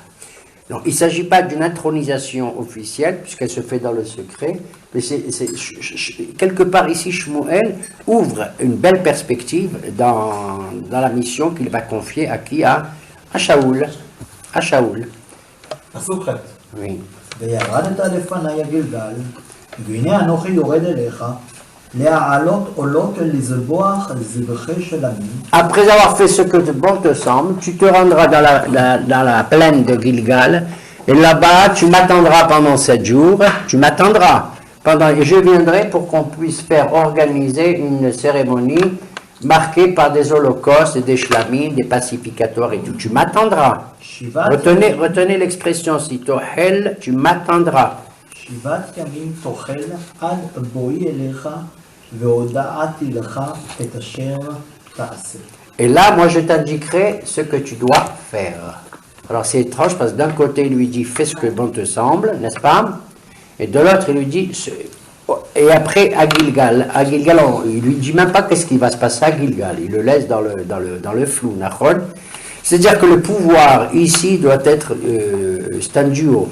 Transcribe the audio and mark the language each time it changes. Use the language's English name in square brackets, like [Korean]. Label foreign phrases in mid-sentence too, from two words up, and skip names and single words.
[French] Donc, il ne s'agit pas d'une intronisation officielle, puisqu'elle se fait dans le secret, mais quelque part ici, Shmuel ouvre une belle perspective dans la mission qu'il va confier à qui? À Shaoul. À Shaoul. Oui. [Hebrew] וירדת לפני הגלגל, והנה אנוכי יורד אליך, להעלות עולות לזבוח זבחי שלמים. [French] Après avoir fait ce que bon te semble, tu te rendras dans la plaine de Gilgal, et là-bas tu m'attendras pendant 7 jours, tu m'attendras et je viendrai pour qu'on puisse faire organiser une cérémonie marquée par des holocaustes, des shlamim, des pacificateurs et tout. Tu m'attendras. [Hebrew] שיבת [French] Retenez l'expression, si tohel, tu m'attendras. [Hebrew] שיבת ימים תאכל עד בואי אליך והודעתי לך את אשר תעשה. [French] Et là, moi, je t'indiquerai ce que tu dois faire. Alors, c'est étrange parce que d'un côté, il lui dit, fais ce que bon te semble, n'est-ce pas? Et de l'autre, il lui dit, et après, à Gilgal, il lui dit même pas qu'est-ce qui va se passer à Gilgal. Il le laisse dans le flou, Nahon. C'est-à-dire que le pouvoir ici doit être, c'est un duo.